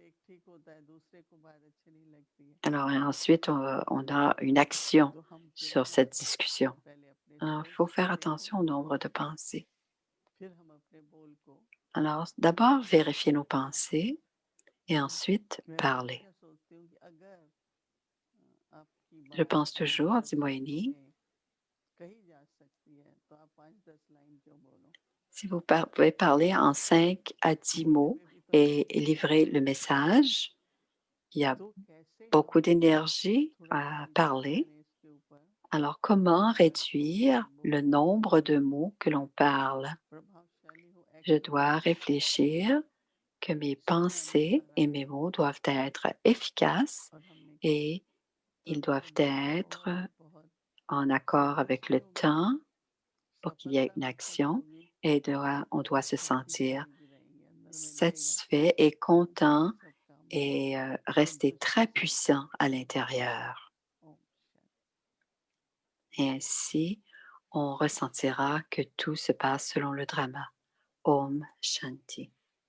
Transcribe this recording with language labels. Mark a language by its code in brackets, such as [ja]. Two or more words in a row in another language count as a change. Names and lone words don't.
[fr] Alors ensuite, on a une action sur cette discussion. Alors, il faut faire attention au nombre de pensées. Alors, d'abord, vérifier nos pensées et ensuite parler. [hi] की [fr] Je [hi] बात [fr] pense toujours, [hi] 5-10 [fr] dit [hi] लाइनों [fr] Moini. [hi] में कही जा सकती है, तो आप 5-10 लाइन क्यों बोलो? [fr] Si vous pouvez parler en 5 à 10 [hi] बोलने [fr] mots [hi] में भी तो [fr] et [hi] एनर्जी [fr] livrer [hi] लगती [fr] le [hi] है। [fr] message, il y a [hi] तो कैसे [fr] beaucoup [hi] हम [fr] d'énergie [hi] थोड़ा-सा [fr] à [hi] वर्क [fr] parler. [hi] करें इसके ऊपर [fr] Alors, [hi] कि [fr] comment [hi] मेरा [fr] réduire [hi] स्पोकन [fr] le [hi] बहुत [fr] nombre de mots que l'on parle? [hi] प्रभावशाली हो, [fr] Je [hi] एक्यूरेट [fr] dois [hi] हो, [fr] réfléchir que mes [hi] सुनने वाले को [fr] pensées et mes [hi] लगातार [fr] mots [hi] सुने। [fr] doivent être efficaces [hi] और हमने किया, [fr] et ils [hi] तब [fr] doivent [hi] हमें [fr] être [hi] बहुत [fr] en accord avec [hi] संतुष्टि [fr] le [hi] होगी, [fr] temps pour qu'il y ait [hi] सफलता [fr] une [hi] महसूस [fr] action [hi] होगी [fr] et on [hi] और [fr] doit se [hi] शांति [fr] sentir [hi] बनी भी रहेगी, अंदर में रहेगा [fr] satisfait et [hi] कि [fr] content [hi] सब काम [fr] et rester [hi] संतुष्टि [fr] très [hi] से [fr] puissant à [hi] हो जाए। [fr] l'intérieur. [hi] ओम शांति। [fr] Et ainsi, on ressentira que tout se passe selon le drama. [hi] ओम शांति.